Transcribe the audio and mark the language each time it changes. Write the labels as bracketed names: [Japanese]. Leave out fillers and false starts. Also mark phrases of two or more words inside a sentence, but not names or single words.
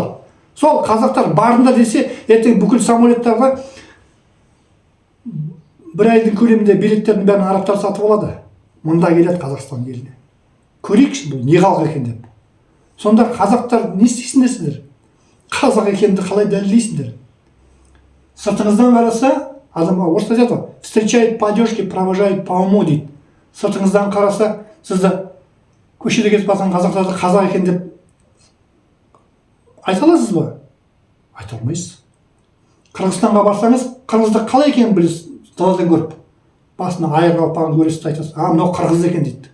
[Kazakh] Сол қазақтар барында десе, ертең бүкіл самолеттарға бір айдың көлемінде билеттердің бәрін арабтар сатып алады. Мұнда келеді Қазақстан еліне. Көрейікші бұл не халық екен деп. Сонда қазақтар не істейсіңдер сіздер? Қазақ екенді қалай дәлелдейсіңдер? Сыртыңыздан қараса, адамға орысша айтады, [Russian] встречают по одежке, провожают по уму дейді. [Kazakh] Сыртыңыздан қараса, сізді көшеде кетіп қалған қазақтарды қазақ екен деп айта аласыз ба? Айта алмайсыз. Қырғызстанға барсаңыз, қырғызды қалай екенін білесіз, даладан көріп. Басына айыр қалпағын көресіз, айтасыз, мынау қырғыз екен дейді.